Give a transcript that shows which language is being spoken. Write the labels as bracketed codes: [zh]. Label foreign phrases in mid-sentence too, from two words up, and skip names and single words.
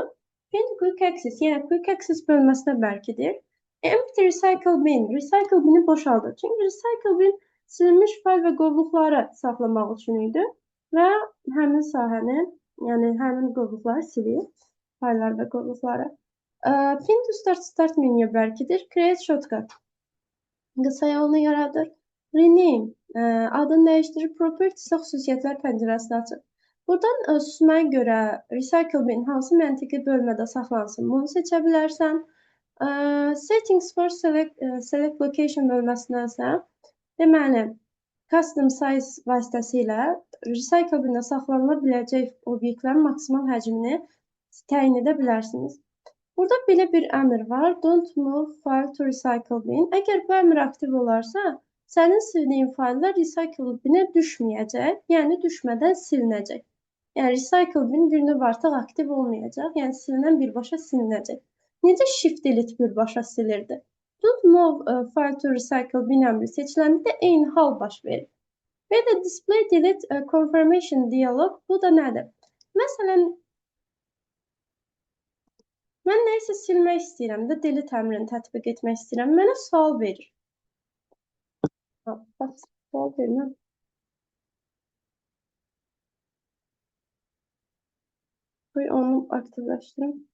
[en] Pin to Quick Access, [az] yəni Quick Access bölməsinə bərkidir. [en] Empty Recycle Bin. [az] Recycle Bin'i boşaldır. Çünki Recycle Bin silinmiş fayl və qovluqları saxlamaq üçün idi və həmin sahəni, yəni həmin qovluqları silir, fayllar və qovluqları. [en] Pin to Start [az] menüyə bərkidir. [en] Create Shortcut. [az] Qısa yolunu yaradır. Rename adını dəyişdirir. Properties xüsusiyyətlər pəncərəsini açır. Buradan süsməyə görə Recycle Bin hansı məntiqi bölmədə saxlansın, bunu seçə bilərsən. [en] Settings for Select Location [az] bölməsinə isə, deməli, [en] custom size [az] vasitəsilə recycle binində saxlanıla biləcək obyektlərin maksimal həcmini təyin edə bilərsiniz. Burada belə bir əmr var. [en] Don't move file to recycle bin. [az] Əgər bu əmr aktiv olarsa, sənin sildiyin fayllar recycle binə düşməyəcək, yəni düşmədən silinəcək. Yəni recycle bin bir növ artıq aktiv olmayacaq, yəni silinən birbaşa silinəcək. Necə [en] shift delete [az] birbaşa silirdi? [en] Don't move file to recycle bin [az] əmri seçiləndə də eyni hal baş verir. Və də [en] display delete confirmation dialog, [az] bu da nədir? Məsələn, mən nəyisə silmək istəyirəm də delete əmrini tətbiq etmək istəyirəm. Mənə sual verir. Bax, sual verir. Onu aktivləşdirim.